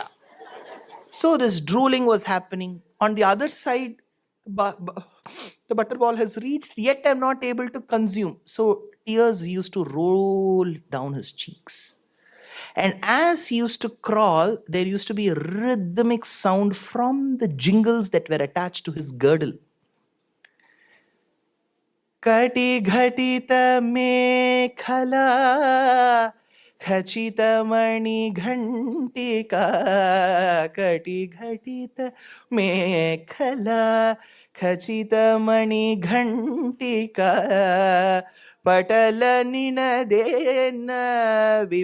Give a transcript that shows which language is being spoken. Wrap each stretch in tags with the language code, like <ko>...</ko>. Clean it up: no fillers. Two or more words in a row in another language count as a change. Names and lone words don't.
<en>So this drooling was happening. On the other side, the butter ball has reached, yet I'm not able to consume. So tears used to roll down his cheeks. And as he used to crawl, there used to be a rhythmic sound from the jingles that were attached to his girdle.</en> <sa>कटि घटित मेखला खचितमणि घण्टिका कटि घटित मेखला खचितमणि घण्टिका पटल निनदेन</sa>